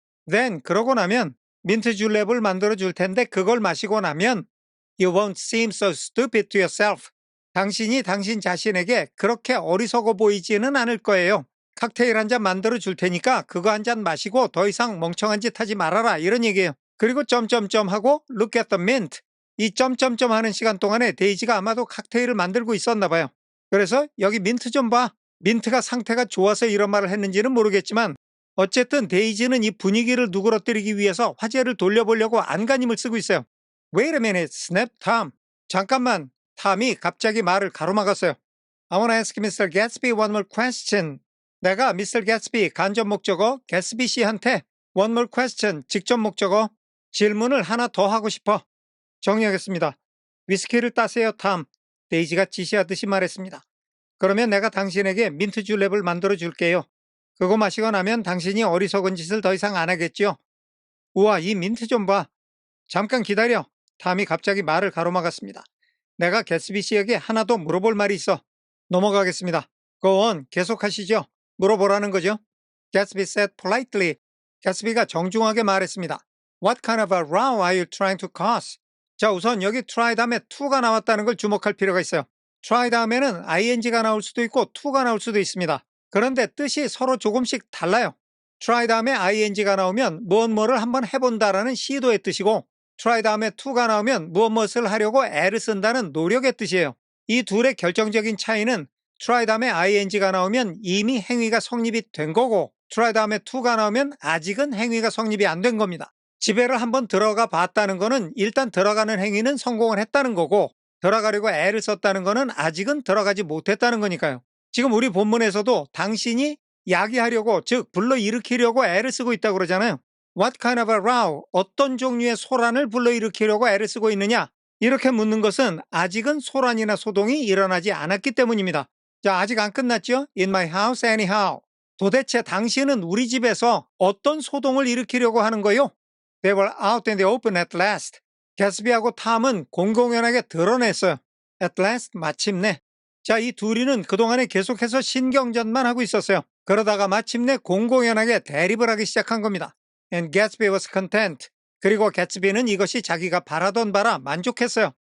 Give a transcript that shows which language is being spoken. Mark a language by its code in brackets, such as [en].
[ko] Then 그러고 나면 민트 줄랩을 만들어 줄 텐데 그걸 마시고 나면 [en] You won't seem so stupid to yourself. [ko] 당신이 당신 자신에게 그렇게 어리석어 보이지는 않을 거예요. 칵테일 한 잔 만들어 줄 테니까 그거 한 잔 마시고 더 이상 멍청한 짓 하지 말아라 이런 얘기예요. 그리고 점점점 하고 [en] look at the mint. [ko] 이 점점점 하는 시간 동안에 데이지가 아마도 칵테일을 만들고 있었나 봐요. 그래서 여기 민트 좀 봐. 민트가 상태가 좋아서 이런 말을 했는지는 모르겠지만 어쨌든 데이지는 이 분위기를 누그러뜨리기 위해서 화제를 돌려보려고 안간힘을 쓰고 있어요. [en] Wait a minute, snapped Tom. [ko] 잠깐만, 탐이 갑자기 말을 가로막았어요. [en] I want to ask Mr. Gatsby one more question. [ko] 내가 Mr. Gatsby 간접 목적어 개스비 씨한테 [en] one more question [ko] 직접 목적어 질문을 하나 더 하고 싶어. 정리하겠습니다. 위스키를 따세요, 탐. 데이지가 지시하듯이 말했습니다. 그러면 내가 당신에게 민트 줄랩을 만들어 줄게요. 그거 마시고 나면 당신이 어리석은 짓을 더 이상 안 하겠죠? 우와, 이 민트 좀 봐. 잠깐 기다려. 탐이 갑자기 말을 가로막았습니다. 내가 개스비 씨에게 하나 더 물어볼 말이 있어. 넘어가겠습니다. [en] Go on, [ko] 계속하시죠. 물어보라는 거죠. [en] Gatsby said politely. [ko] 개스비가 정중하게 말했습니다. What kind of a row are you trying to cause? 자, 우선 여기 try 다음에 to가 나왔다는 걸 주목할 필요가 있어요. try 다음에는 ing가 나올 수도 있고 to가 나올 수도 있습니다. 그런데 뜻이 서로 조금씩 달라요. try 다음에 ing가 나오면 무엇을 한번 해본다라는 시도의 뜻이고 try 다음에 to가 나오면 무엇을 하려고 애를 쓴다는 노력의 뜻이에요. 이 둘의 결정적인 차이는 try 다음에 ing가 나오면 이미 행위가 성립이 된 거고 try 다음에 to가 나오면 아직은 행위가 성립이 안 된 겁니다. 집에를 한번 들어가 봤다는 거는 일단 들어가는 행위는 성공을 했다는 거고 들어가려고 애를 썼다는 거는 아직은 들어가지 못했다는 거니까요. 지금 우리 본문에서도 당신이 야기하려고 즉 불러일으키려고 애를 쓰고 있다고 그러잖아요. [en] What kind of a row? [ko] 어떤 종류의 소란을 불러일으키려고 애를 쓰고 있느냐? 이렇게 묻는 것은 아직은 소란이나 소동이 일어나지 않았기 때문입니다. 자, 아직 안 끝났죠? [en] In my house anyhow. [ko] 도대체 당신은 우리 집에서 어떤 소동을 일으키려고 하는 거요? [en] They were out in the open at last. [ko] 개스비하고 탐은 공공연하게 드러냈어요. [en] At last, [ko] 마침내. 자, 이 둘이는 그동안에 계속해서 신경전만 하고 있었어요. 그러다가 마침내 공공연하게 대립을 하기 시작한 겁니다. [en] And Gatsby was content. [ko] 그리고 개츠비는 이것이 자기가 바라던 바라 만족했어요.